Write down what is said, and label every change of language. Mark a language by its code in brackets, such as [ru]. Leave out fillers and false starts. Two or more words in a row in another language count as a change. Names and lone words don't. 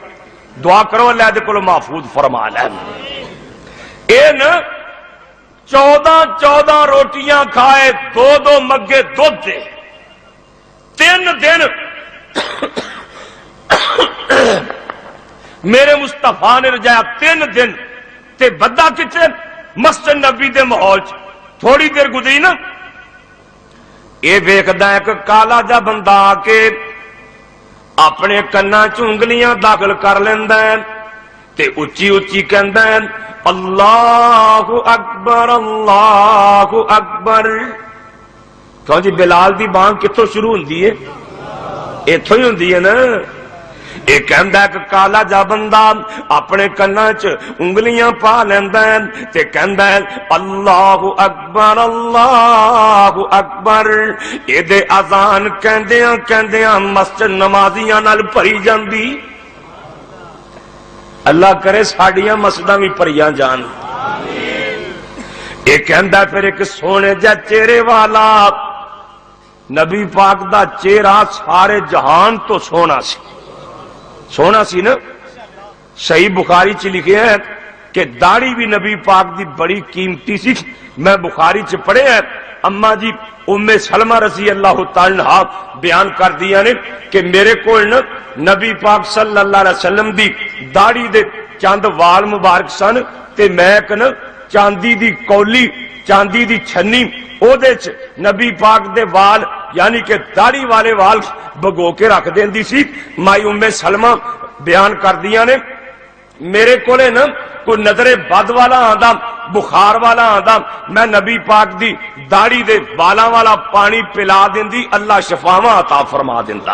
[pa] دعا کرو اللہ دے کولوں محفوظ فرما لے۔ اے نہ 14 روٹیاں کھائے 2 مگے دودھ دے 3 دن میرے مصطفیٰ نے رجایا 3 دن تے بدا کتھے مسجد نبوی دے ماحول چ. تھوڑی دیر گزری ناں اے ویکھدا اک کالا جیہا بندا آ کے اپنے کناں چ انگلیاں داخل کر لیندا اے تے اچی اچی کہندا اے [ar] الله أكبر الله أكبر. [pa] کیوں جی بلال دی بانگ کتھوں شروع ہوندی اے ایتھوں ای ہوندی اے ناں. اے کہندا اک کالا جیہا بندا اپنے کناں چ انگلیاں پا لیندا اے تے کہندا اے [ar] الله أكبر الله أكبر. [pa] ایدے اذان کہندیاں کہندیاں مسجد نمازیاں نال بھری جاندی. اللہ کرے ساڈیاں مسجداں وی بھریاں جان. اے کہندا فیر اک سوہنے جیہے چہرے والا نبی پاک دا چہرہ سارے جہان توں سوہنا سی سوہنا سی ناں. صحیح بخاری چ لکھیا اے کہ داڑھی وی نبی پاک دی بڑی قیمتی سی. میں بخاری چ پڑھیا اے اماں جی ام سلمہ [ar] رضي الله تعالى عنها [pa] بیان کر دیاں نیں کہ میرے کول نبی پاک [ar] صلى الله عليه وسلم [pa] دی داڑھی دے چند وال مبارک سن تے میں چاندی دی کولی، چاندی دی چھننی، اوہدے چ نبی پاک دے وال یعنی کہ داڑھی والے وال بھگو کے رکھ دیندی سی. مائی ام سلمہ بیان کر دیاں نیں، میرے کول ناں کوئی نظر بد والا آندا، بخار والا آندا، میں نبی پاک دی داڑھی دے والاں والا پانی پلا دیندی، اللہ شفاواں عطا فرما دیندا.